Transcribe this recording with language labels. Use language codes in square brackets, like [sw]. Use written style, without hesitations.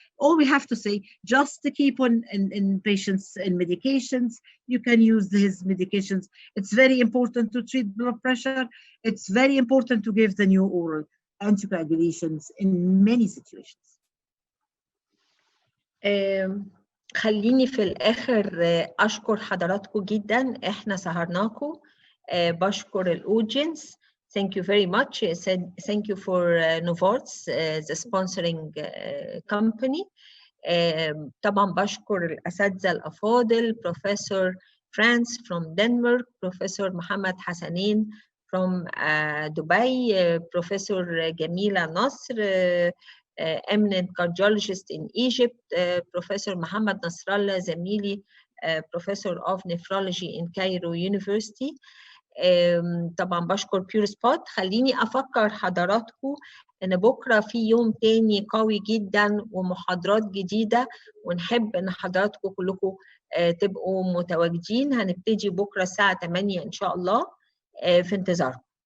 [en] All we have to say, just to keep on in patients in medications. You can use his medications. It's very important to treat blood pressure. It's very important to give the new oral anticoagulations in many situations. [ar] خليني في الآخر أشكر حضراتكم جدا، إحنا سهرناكم. بشكر الأودينس. [en] Thank you very much. Thank you for Novartis, the sponsoring company. [ar] طبعا بشكر الأساتذة الأفاضل [en] Professor France from Denmark, Professor محمد حسنين from Dubai, Professor Jamila Nasr, eminent cardiologist in Egypt, Professor Mohammed Nasrallah [ar] زميلي, [en] Professor of Nephrology in Cairo University. [ar] طبعا بشكر بيور سبوت. خليني أفكر حضراتكم إن بكرة في يوم تاني قوي جدا ومحاضرات جديدة، ونحب إن حضراتكم كلكم تبقوا متواجدين. هنبتدي بكرة الساعة 8 إن شاء الله، في انتظاركم.